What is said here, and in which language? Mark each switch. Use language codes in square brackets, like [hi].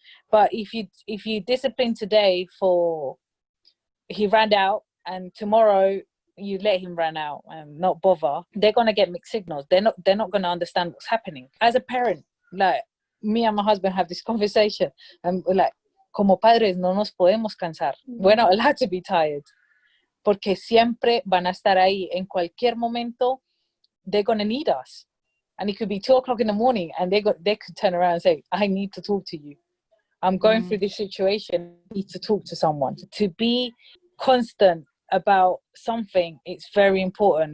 [en] But if you discipline today for he ran out, and tomorrow you let him run out and not bother, they're gonna get mixed signals. They're not gonna understand what's happening. As a parent, like me and my husband have this conversation, and we're like, [es] como padres no nos podemos cansar. [en] We're not allowed to be tired. [es] Porque siempre van a estar ahí. En cualquier momento, [en] they're going to need us. And it could be 2:00 in the morning and they could turn around and say, I need to talk to you. I'm going through this situation. I need to talk to someone. To be constant about something, it's very important.